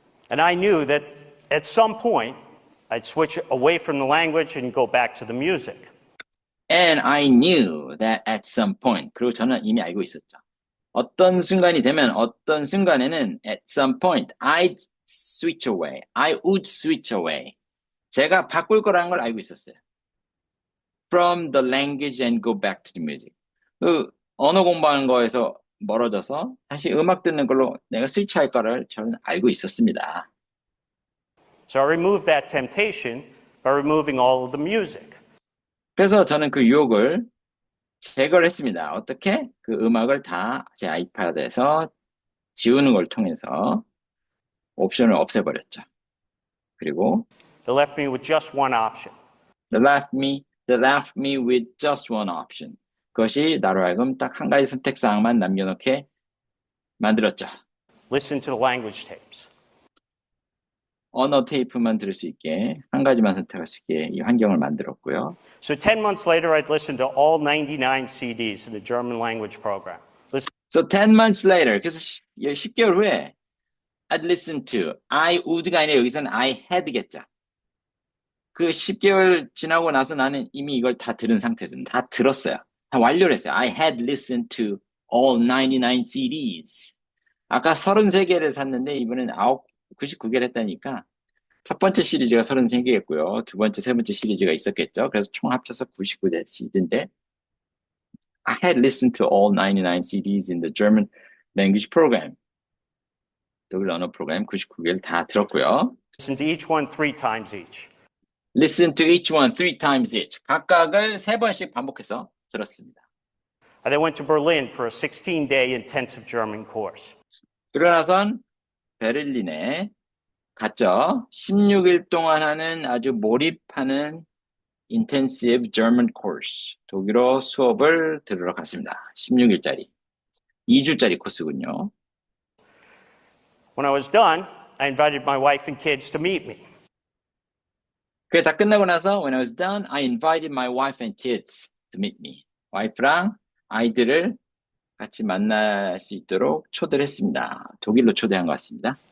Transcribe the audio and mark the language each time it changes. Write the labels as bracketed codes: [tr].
[en] And I knew that at some point, I'd switch away from the language and go back to the music. And I knew that at some point, [ko] 그리고 저는 이미 알고 있었죠. 어떤 순간이 되면 어떤 순간에는 [en] at some point, I'd switch away. I would switch away. [ko] 제가 바꿀 거라는 걸 알고 있었어요. [en] From the language and go back to the music. [ko] 그 언어 공부하는 거에서 멀어져서 다시 음악 듣는 걸로 내가 스위치할 거를 저는 알고 있었습니다. [en] So I removed that temptation by removing all of the music. [ko] 그래서 저는 그 유혹을 제거를 했습니다. 어떻게? 그 음악을 다 제 아이패드에서 지우는 걸 통해서 옵션을 없애버렸죠. 그리고 [en] They left me with just one option. they left me with just one option. [ko] 그것이 나로 하여금 딱 한 가지 선택사항만 남겨놓게 만들었죠. [en] Listen to the language tapes. [ko] 언어 테이프만 들을 수 있게 한 가지만 선택할 수 있게 이 환경을 만들었고요. [en] So 10 months later, I'd listen to all 99 CDs in the German language program. So 10 months later, [ko] 그래서 10개월 후에 [en] I'd listen to, I would가 [ko] 아니라 여기서는 [en] I had겠죠. [ko] 그 10개월 지나고 나서 나는 이미 이걸 다 들은 상태에서 다 들었어요. 다 완료를 했어요. [en] I had listened to all 99 CDs. [ko] 아까 33개를 샀는데 이번엔 99개를 했다니까 첫 번째 시리즈가 33개였고요. 두 번째, 세 번째 시리즈가 있었겠죠. 그래서 총 합쳐서 99개 CD인데 [en] I had listened to all 99 CDs in the German language program. [ko] 독일 언어 프로그램 99개를 다 들었고요. [en] Listen to each one 3 times each. Listen to each one 3 times each. [ko] 각각을 3번씩 반복해서 들었습니다. [en] I then went to Berlin for a 16-day intensive German course. [ko] 그러고 나선 베를린에 갔죠. 16일 동안 하는 아주 몰입하는 [en] intensive German course. [ko] 독일어 수업을 들으러 갔습니다. 16일짜리. 2주짜리 코스군요. [en] When I was done, I invited my wife and kids to meet me. [ko] 그게 다 끝나고 나서 [en] when I was done, I invited my wife and kids to meet me. [ko] 와이프랑 아이들을 같이 만날 수 있도록 초대를 했습니다. 독일로 초대한 것 같습니다.